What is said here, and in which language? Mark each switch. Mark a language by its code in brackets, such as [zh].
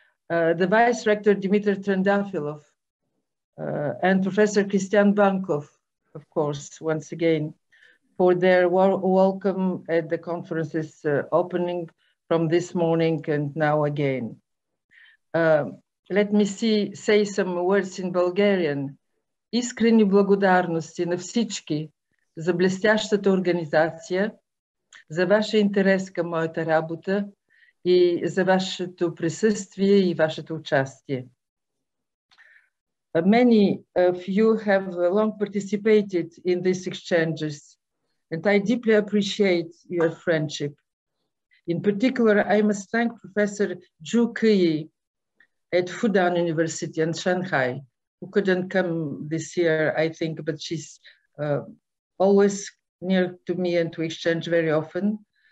[en] The Vice Rector Dmitry Trendafilov and Professor Christian Bankov, of course, once again, for their welcome at the conference's opening from this morning and now again. Let me say some words in Bulgarian. [bg] Искрени благодарности на всички за блестящата организация, за вашия интерес към моята работа и за вашето присъствие и вашето участие. [en] Many of you have long participated in these exchanges, and I deeply appreciate your friendship. In particular, I must thank Professor Zhu Keyi at Fudan University in Shanghai, who couldn't come this year, I think, but she's always near to me and to exchange very often.